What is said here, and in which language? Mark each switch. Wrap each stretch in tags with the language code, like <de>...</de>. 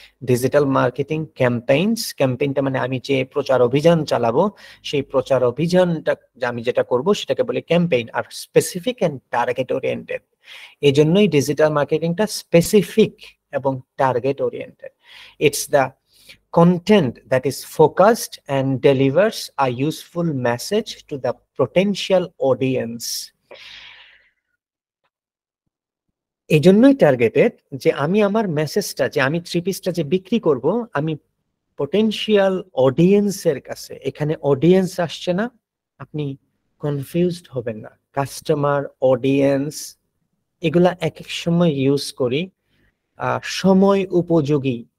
<bn>Digital marketing campaigns, ক্যাম্পেইনটা মানে আমি যে প্রচার অভিযান চালাবো, সেই প্রচার অভিযানটা আমি যেটা করব সেটাকে বলে campaign. আর specific and target oriented, এই জন্যই ডিজিটাল মার্কেটিংটা স্পেসিফিক এবং target oriented.</bn> <en>It's the content that is focused and delivers a useful message to the potential audience.</en> <bn>এই জন্যই টার্গেটেড, যে আমি আমার মেসেজটা, যে আমি 3 পিসটা যে বিক্রি করব, আমি পটেনশিয়াল অডিয়েন্সের কাছে, এখানে অডিয়েন্স আসছে না, আপনি কনফিউজড হবেন না। কাস্টমার, অডিয়েন্স এগুলা এক এক সময় ইউজ করি সময় উপযোগী।</bn>